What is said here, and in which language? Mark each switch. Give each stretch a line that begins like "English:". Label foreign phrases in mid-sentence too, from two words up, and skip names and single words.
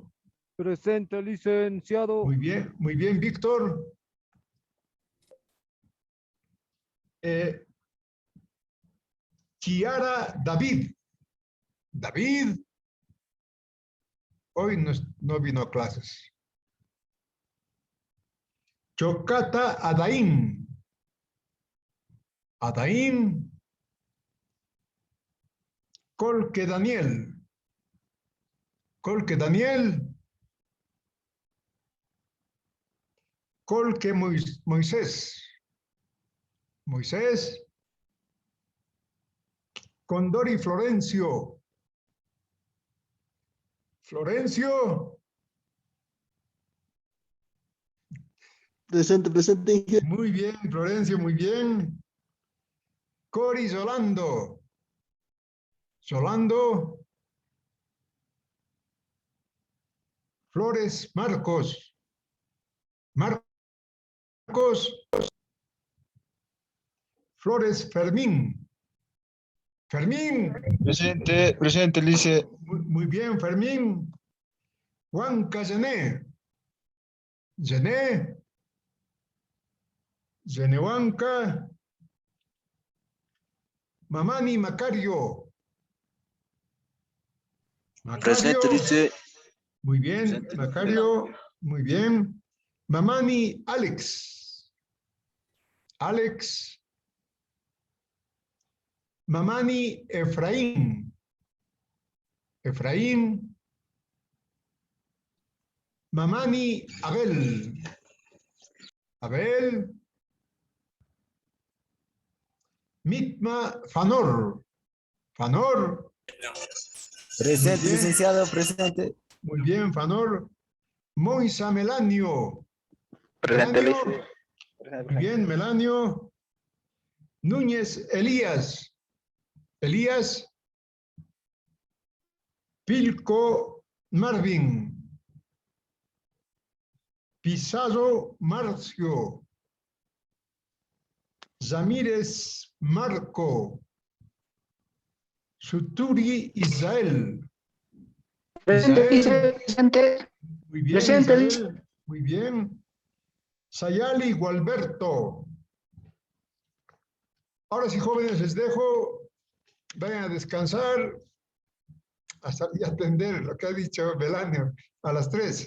Spanish: Presente, licenciado. Muy bien, Víctor. Chiara David. David. Hoy no vino a clases. Chocata Adaín. Adaín. Colque Daniel. Colque Daniel. Colque Moisés. Moisés. Condori Florencio. Florencio. Presente. Muy bien, Florencio, muy bien. Cori Solando. Solando. Flores Marcos. Marcos. Flores Fermín. Fermín. Presente, Lice. Muy bien, Fermín. Huanca Zené. Zené. Zenehuanca. Mamani Macario. Presente, Lice. Muy bien, Presente. Macario. Muy bien. Mamani Alex. Alex. Mamani Efraín. Efraín. Mamani Abel. Abel. Mitma Fanor. Fanor. Presente, Bien. licenciado, presente. Muy bien, Fanor. Moisa Melanio. Presente, Melanio. Lice. Muy bien, Melanio. Núñez Elías. Elías. Pilco Marvin. Pizarro Marcio. Zamírez Marco. Suturi Israel. Israel. Presente. Muy bien, Presente. Israel. Muy bien. Sayali Gualberto. Ahora sí, jóvenes, les dejo. Vayan a descansar. Hasta y atender lo que ha dicho Belanio a las 3.